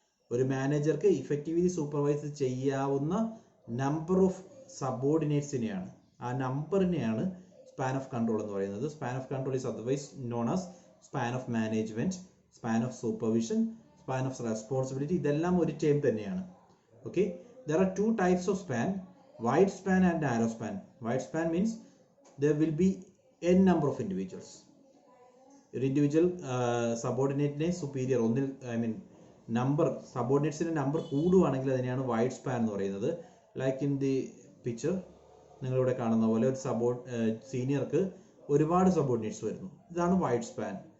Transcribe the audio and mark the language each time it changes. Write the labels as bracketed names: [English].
[Malayalam] ഒരു മാനേജർക്ക് effectively supervise ചെയ്യാവുന്ന നമ്പർ ഓഫ് സബോർഡിനേറ്റ്സിനെയാണ്, ആ നമ്പറിനെയാണ് സ്പാൻ ഓഫ് കൺട്രോൾ എന്ന് പറയുന്നത്. [English] Span of control is otherwise known as span of management, span of supervision, span of responsibility. [Malayalam] ഇതെല്ലാം ഒരു ടേം തന്നെയാണ്. [English] Okay, there are two types of span, wide span and narrow span. Wide span means there will be n number of individuals. [Malayalam] ഒരു individual സബോർഡിനേറ്റിനെ superior ഒന്നിൽ number സബോർഡിനേറ്റ്സിന്റെ number കൂടുവാണെങ്കിൽ അതിനെയാണ് wide span എന്ന് പറയുന്നത്. [English] like in the picture [Malayalam] നിങ്ങളിവിടെ കാണുന്ന പോലെ ഒരു സീനിയർക്ക് ഒരുപാട് സബോർഡിനേറ്റ്സ് വരുന്നു, ഇതാണ് വൈഡ് സ്പാൻ.